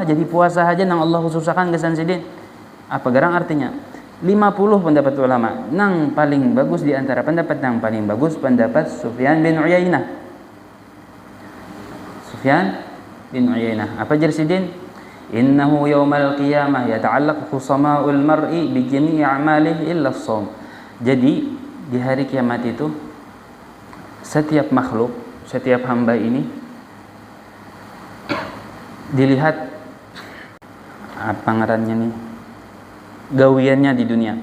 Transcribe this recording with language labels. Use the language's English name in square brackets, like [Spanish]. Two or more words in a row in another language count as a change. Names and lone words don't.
[Banjar] Jadi puasa aja nang Allah khususakan gasan sidin. Apa garang artinya? 50 pendapat ulama. Nang paling bagus di antara pendapat yang paling bagus pendapat Sufyan bin Uyainah. Sufyan bin Uyainah. Apa jersidin? [Arabic] إنه يوم القيامة يتعلق خصماء المرء بجميع أعماله إلا الصوم. [Banjar] Jadi di hari kiamat itu setiap makhluk, setiap hamba ini dilihat apa ngarannya nih? Gawiannya di dunia.